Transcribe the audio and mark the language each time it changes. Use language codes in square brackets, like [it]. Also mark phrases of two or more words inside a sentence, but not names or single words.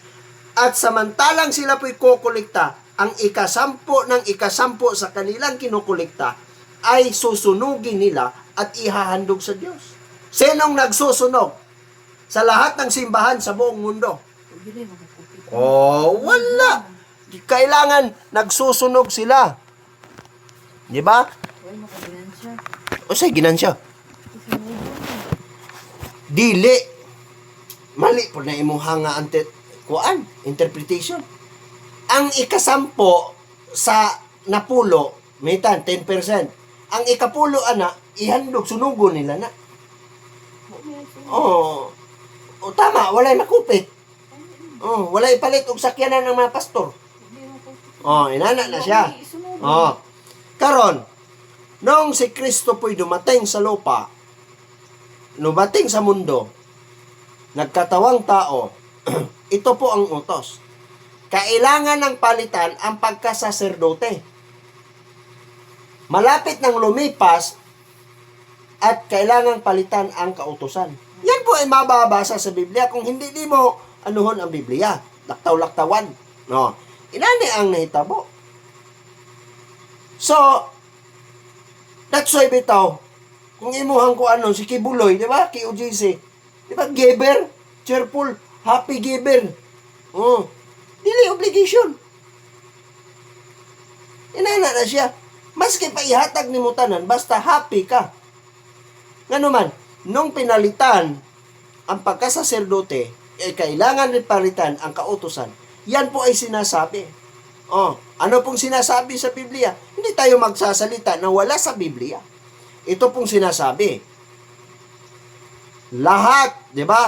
[tl] At samantalang sila po'y kukolekta, ang ikasampo sa kanilang kinukolekta ay susunugin nila at ihahandog sa Diyos. Sinong nagsusunog sa lahat ng simbahan sa buong mundo? Wala. Kailangan nagsusunog sila. Di ba? O say ginansya. [ceb] Dili. Mali po na imuha nga interpretation. Ang ikasampo sa napulo, mitan 10%. Ang ikapulo ana ihandog sunugon nila na. Tama, walay nakupit. Walay palit og sakyanan ng mga pastor. Inana na siya. Karon, [tl] nung si Kristo po'y dumating sa lupa, dumating sa mundo, nagkatawang tao, ito po ang utos. Kailangan ng palitan ang pagkasaserdote. Malapit nang lumipas at kailangan palitan ang kautusan. Yan po ay mababasa sa Biblia. Kung hindi mo anuhon ang Biblia, laktaw-laktawan. [ceb] Inani ang nahitabo. So, [en] that's why [ceb] bitaw, kung imuhang ko si Kibuloy, di ba? KOGC. Di ba? [en] Giver, cheerful, happy giver. [ceb] Dili obligation. Inana na siya. Maski pa ihatag ni mo tanan, basta happy ka. Ngano man, [tl] nung pinalitan ang pagkasaserdote, kailangan rin palitan ang kautusan. Yan po ay sinasabi. Ano pong sinasabi sa Biblia? Hindi tayo magsasalita na wala sa Biblia. Ito pong sinasabi. Lahat, di ba?